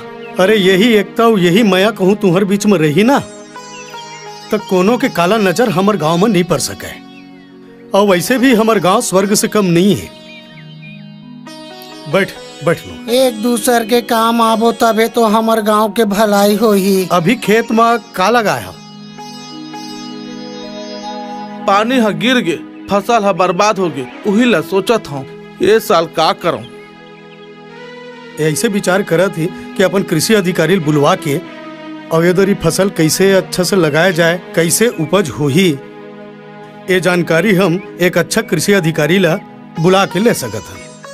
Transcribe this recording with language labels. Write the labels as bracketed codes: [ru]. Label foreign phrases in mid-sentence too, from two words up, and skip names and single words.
[hne] अरे यही एकता यही माया कहूँ तुम्हारे बीच में रही ना तो कोनो के काला नजर हमर गांव में नहीं पड़ सके। और वैसे भी हमर गांव स्वर्ग से कम नहीं है। बैठ बैठ लो। एक दूसर के काम आबो तबे तो हमर गांव के भलाई होही। अभी खेत में का लगाया? पानी ह गिर गे, फसल ह बर्बाद हो गए। उही ला सोचत हूँ ये साल का करूँ। ऐसे विचार करत थी कि अपन कृषि अधिकारी बुलवा के अवेदरी फसल कैसे अच्छा से लगाया जाए, कैसे उपज हो ही ये जानकारी हम एक अच्छा कृषि अधिकारी ला बुला के ले सकत हन।